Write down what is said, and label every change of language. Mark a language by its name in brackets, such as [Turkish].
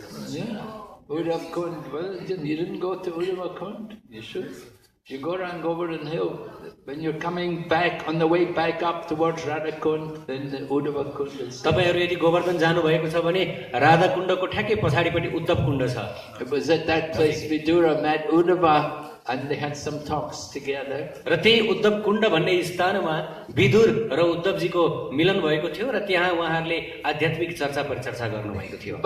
[English] Yeah. Uddhava Kund. Well, you didn't go to Uddhava Kund. You should. You go around Govardhan Hill. When you're coming back, on the way back up towards Radhakund, then the Uddhava Kund is. [Nepali] तपाईहरु यदि गोवर्धन जानु भएको छ भने राधाकुण्डको ठ्याक्कै पछाडिपटि उद्धव कुण्ड छ. [English] It was at that place Vidura met Uddhava and they had some talks together. [Nepali] र त्यही उद्धव कुण्ड भन्ने स्थानमा विदुर र उद्धवजीको मिलन भएको थियो र त्यहाँ उहाँहरूले आध्यात्मिक चर्चा परिचर्चा गर्नु भएको थियो.